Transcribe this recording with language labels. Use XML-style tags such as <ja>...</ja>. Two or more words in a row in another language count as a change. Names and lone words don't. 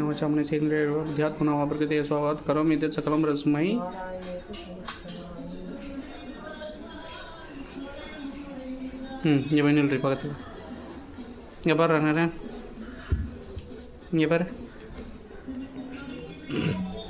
<sa>वाचा मनसेन्द्रियैर्वा बुद्ध्यात्मना वा प्रकृते स्वभावात् करोमि यत् सकलं परस्मै.</sa> <ta>இங்கே போய் நில்றி பக்கத்தில். இங்கே பாரு, இங்கே பாரு.</ta>